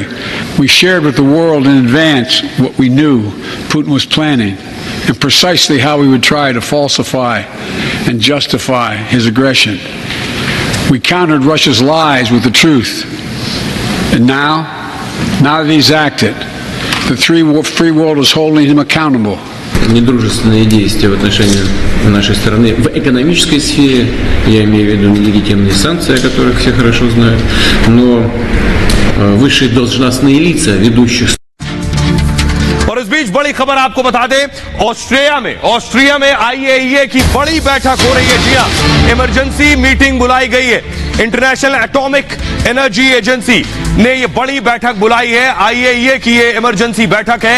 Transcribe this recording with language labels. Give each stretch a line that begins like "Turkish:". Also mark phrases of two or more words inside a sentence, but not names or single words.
English: We shared with the world in advance what we knew Putin was planning and precisely how we would try to falsify and justify his aggression. We countered Russia's lies with the truth. And now that he's acted, the free world is holding him accountable.
Russian: Недружественные действия в отношении нашей страны в экономической сфере, я имею в виду нелегитимные санкции, о которых все хорошо знают, но высшие должностные лица ведущих.
Hindi: और इस बीच बड़ी खबर आपको बता दें, ऑस्ट्रिया में IAEA की बड़ी बैठक हो रही है। जी हां,
English: emergency meeting
Hindi: बुलाई गई है। इंटरनेशनल एटॉमिक एनर्जी एजेंसी ने यह बड़ी बैठक बुलाई है। IAEA की यह इमरजेंसी बैठक है।